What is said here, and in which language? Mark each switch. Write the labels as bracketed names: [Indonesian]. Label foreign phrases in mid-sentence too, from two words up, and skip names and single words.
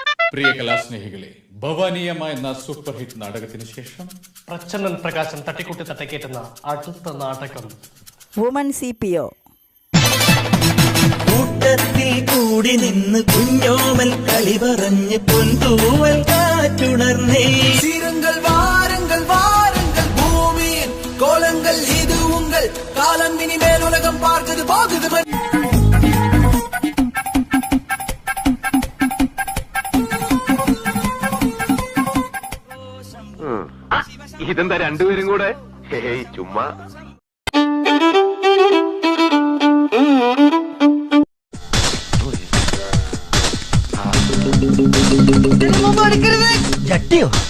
[Malayalam] പ്രിയ കലാസ്നേഹികളെ, ഭവാനിയമ്മ എന്ന സൂപ്പർ ഹിറ്റ് നാടകത്തിന് ശേഷം പ്രച്ഛന്നൻ പ്രകാശൻ തട്ടിക്കുട്ടി തട്ടക്കേറ്റുന്ന അടുത്ത നാടകം വുമൺ CPO. കൂട്ടത്തിൽ കൂടി നിന്ന് കുഞ്ഞോമൽ കളി പറഞ്ഞ് പൊൻതൂവൽ കാറ്റുണർന്നേ. [Tamil] சீருங்கள் வாருங்கள் வாருங்கள் பூமியின் கோலங்கள் இது உங்கள் காலம் இனிமேல் உலகம் பார்க்குது போகுது. [Malayalam] ഇതെന്താ രണ്ടുപേരും കൂടെ? ചുമ്മാ. ജട്ടിയോ?